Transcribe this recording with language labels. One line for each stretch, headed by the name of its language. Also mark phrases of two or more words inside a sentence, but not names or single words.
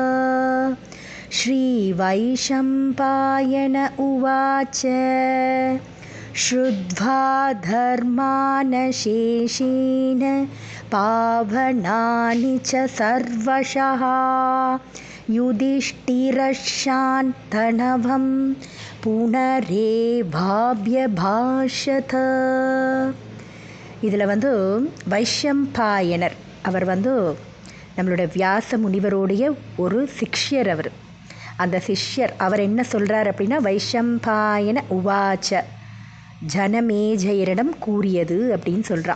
Sanskrit: श्रीवैशम्पायन उवाच श्रुत्वा धर्मानशेषेण पावनानि च सर्वशः युधिष्ठिरश्शान्तनवं புனரேவாப்யபாஷத.
Tamil: இதில் வைஷம்பாயனர் அவர் நம்மளுடைய வியாச முனிவருடைய ஒரு சிஷ்யர். அந்த சிஷ்யர் அவர் என்ன சொல்கிறார் அப்படின்னா,
Sanskrit: वैशम्पायन उवाच
Tamil: ஜனமேஜயரிடம் கூறியது அப்படின்னு சொல்கிறான்.